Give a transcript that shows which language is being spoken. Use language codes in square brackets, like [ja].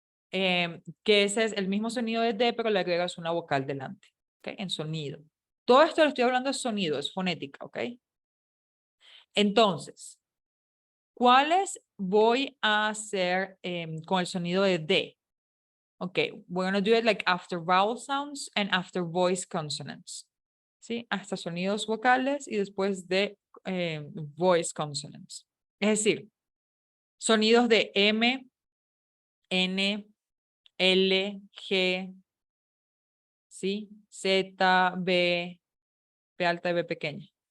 [es] Que ese es el mismo sonido de D, pero le agregas una vocal delante, ok, en sonido. Todo esto lo estoy hablando de sonido, es fonética, ok. Entonces, ¿cuáles voy a hacer con el sonido de D? [en] Okay, we're going to do it like after vowel sounds and after voice consonants. [es] ¿Sí? Hasta sonidos vocales y después de [en] voice consonants. [es] Es decir, sonidos de M, N, L, G, ¿sí? Z, B, B alta y B pequeña.